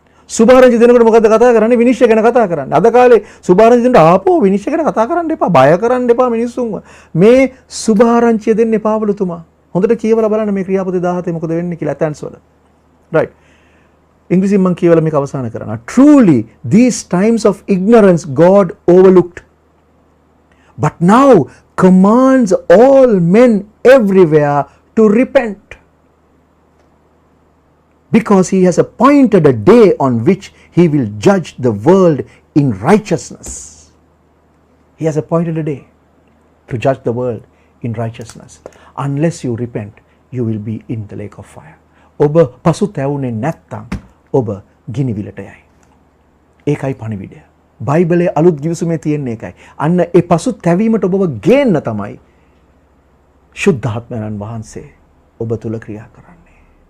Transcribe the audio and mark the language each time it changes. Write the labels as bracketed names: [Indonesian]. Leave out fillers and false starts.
[Sinhala] සුභාරංචි දෙනකොට මොකද්ද කතා කරන්නේ? විනිශ්චය ගැන කතා කරන්නේ. අද කාලේ සුභාරංචි දෙන්න ආපෝ විනිශ්චය ගැන කතා කරන්න එපා. බය කරන්න එපා මිනිස්සුන්ව. මේ සුභාරංචිය දෙන්නේ පාවලුතුමා. හොඳට කියවලා බලන්න මේ ක්‍රියාපොතේ 17 මොකද වෙන්නේ කියලා ඇතන්ස් වල. right. ඉංග්‍රීසියෙන් මම කියවලා මේක අවසන් කරනවා. [English] Truly these times of ignorance God overlooked. But now commands all men everywhere to repent. Because he has appointed a day on which he will judge the world in righteousness. He has appointed a day to judge the world in righteousness. Unless you repent, you will be in the lake of fire. [Sinhala] ඔබ පසුතැවුනේ නැත්තම් ඔබ ගිනිවිලට යයි. ඒකයි පණිවිඩය. බයිබලයේ අලුත් ගිවිසුමේ තියෙන එකයි. අන්න ඒ පසුතැවීමට ඔබව ගේන්න තමයි ශුද්ධාත්මයන් වහන්සේ ඔබ තුල ක්‍රියා කරන්නේ.